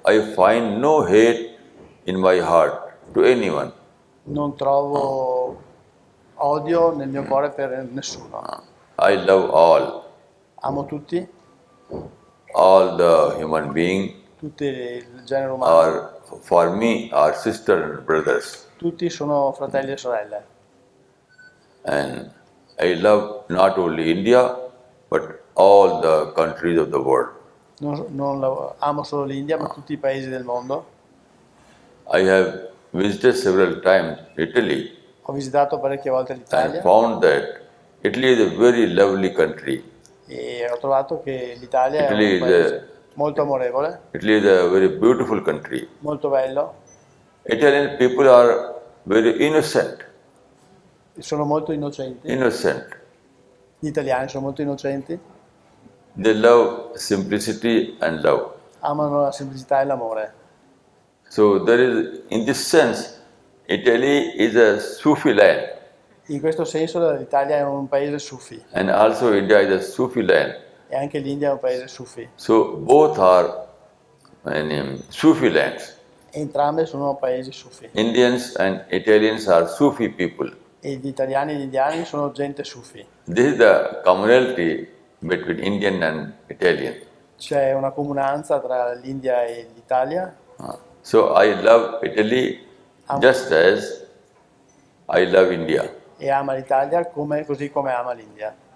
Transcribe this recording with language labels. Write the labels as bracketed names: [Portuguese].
[English] I find no hate in my heart to anyone. [Italian] non trovo odio nel mio cuore per nessuno. [English] I love [Italian] Amo tutti, [English] all the human beings [Italian] tutti il genere umano. [English] are for me are sisters and brothers. [Italian] Tutti sono fratelli e sorelle. [English] And I love not only India but all the countries of the world. [Italian] Amo solo l'India, ma tutti i paesi del mondo. [English] I have visited several times Italy [Italian] Ho visitato parecchie volte [English] and [Italian] l'Italia [English] found that Italy is a very lovely country. [Italian] e ho trovato che l'Italia è [English] Italy [Italian] un [English] is [Italian] paese molto amorevole, [English] Italy is a very beautiful country. [Italian] molto bello. [English] Italian people are very innocent. [Italian] Sono molto innocenti. [English] Innocent. [Italian] Gli italiani sono molto innocenti, [English] They love simplicity and love. [Italian] amano la semplicità e l'amore. [English] So there is, in this sense, Italy is a Sufi land, [Italian] In questo senso l'Italia è un paese sufi [English] and also India is a Sufi land. [Italian] e anche l'India è un paese sufi. [English] So both are Sufi lands. [Italian] Entrambe sono paesi sufi [English] Indians and Italians are Sufi people. [Italian] e gli italiani e gli indiani sono gente sufi. [English] This is the commonality between Indian and Italian. [Italian] C'è una comunanza tra l'India e l'Italia. [English] So I love Italy just as I love India. [Italian] E ama l'Italia così come ama l'India.